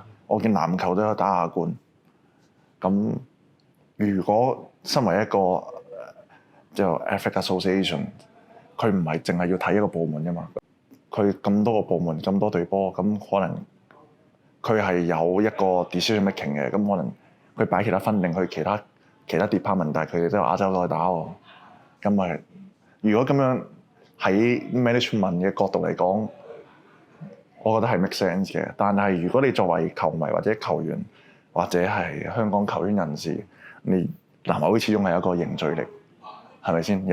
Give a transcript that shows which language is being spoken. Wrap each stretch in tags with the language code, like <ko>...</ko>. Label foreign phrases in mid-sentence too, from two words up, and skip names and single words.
<yue>我見籃球都有打亞冠。咁如果身為一個就 Athletic Association，佢唔係淨係要睇一個部門㗎嘛。佢咁多個部門，咁多隊波，咁可能佢係有一個</yue> <en>decision making</en> <yue>嘅，咁可能佢擺其他分定去其他 department，但係佢哋都有亞洲都去打喎。咁咪如果咁樣喺 management 嘅角度嚟講，我覺得係</yue> <en>make sense</en> <yue>嘅。但係如果你作為球迷或者球員或者係香港球員人士，你南華會始終係一個凝聚力，係咪先？</yue>